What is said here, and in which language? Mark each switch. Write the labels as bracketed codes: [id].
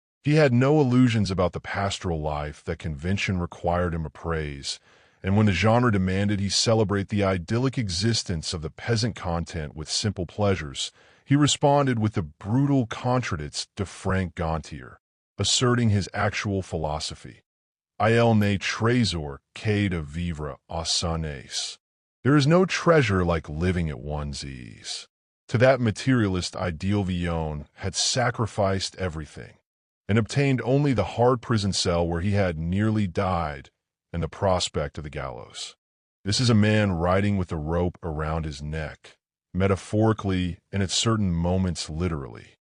[en] He had no illusions about the pastoral life that convention required him to praise, and when the genre demanded he celebrate the idyllic existence of the peasant content with simple pleasures, he responded with the brutal contradicts de Frank Gontier, asserting his actual philosophy. [fr] Il n'est trésor que de vivre à son aise. [en] There is no treasure like living at one's ease. To that materialist ideal Villon had sacrificed everything, and obtained only the hard prison cell where he had nearly died and the prospect of the gallows. This is a man riding with a rope around his neck, metaphorically and at certain moments literally.